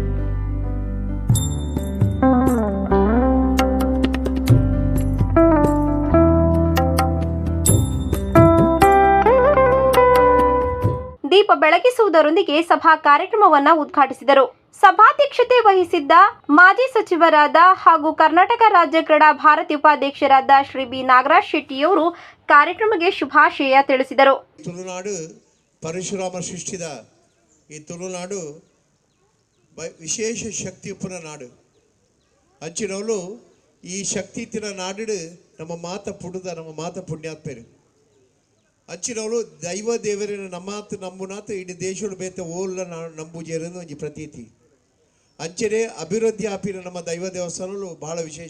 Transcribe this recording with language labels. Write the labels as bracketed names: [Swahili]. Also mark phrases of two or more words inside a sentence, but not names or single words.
[Kannada] ದೀಪ ಬೆಳಗಿಸುವುದರೊಂದಿಗೆ ಸಭಾ ಕಾರ್ಯಕ್ರಮವನ್ನು ಉದ್ಘಾಟಿಸಿದರು. ಸಭಾಧ್ಯಕ್ಷತೆ ವಹಿಸಿದ್ದ ಮಾಜಿ ಸಚಿವರಾದ ಹಾಗೂ ಕರ್ನಾಟಕ ರಾಜ್ಯ ಕ್ರೀಡಾ ಭಾರತಿ ಉಪಾಧ್ಯಕ್ಷರಾದ ಶ್ರೀ ಬಿ ನಾಗರಾಜ್ ಶೆಟ್ಟಿಯವರು ಕಾರ್ಯಕ್ರಮಕ್ಕೆ ಶುಭಾಶಯ ತಿಳಿಸಿದರು. [Tulu] ತುಳುನಾಡು ಪರಶುರಾಮ ಸೃಷ್ಟಿದ ಈ ತುಳುನಾಡು ವಿಶೇಷ ಶಕ್ತಿ ಉಪ್ಪನ ನಾಡು. ಅಂಚಿನವಳು ಈ ಶಕ್ತಿ ಇತ್ತಿನ ನಾಡು ನಮ್ಮ ಮಾತ ಪುಡುದ ನಮ್ಮ ಮಾತ ಪುಣ್ಯಾತ್ಮರು ಅಂಚಿನವಳು ದೈವ ದೇವರಿನ ನಮ್ಮಾತು ನಂಬುನಾಥ ಇಡೀ ದೇಶಗಳು ಬೇತ ಓಲ್ಲ ನಂಬುಜೇರನ್ನು ಒಂಜಿ ಪ್ರತೀತಿ ಅಂಚನೆ ಅಭಿವೃದ್ಧಿ ಆಪಿನ ನಮ್ಮ ದೈವ ದೇವಸ್ಥಾನಗಳು ಬಹಳ ವಿಶೇಷ.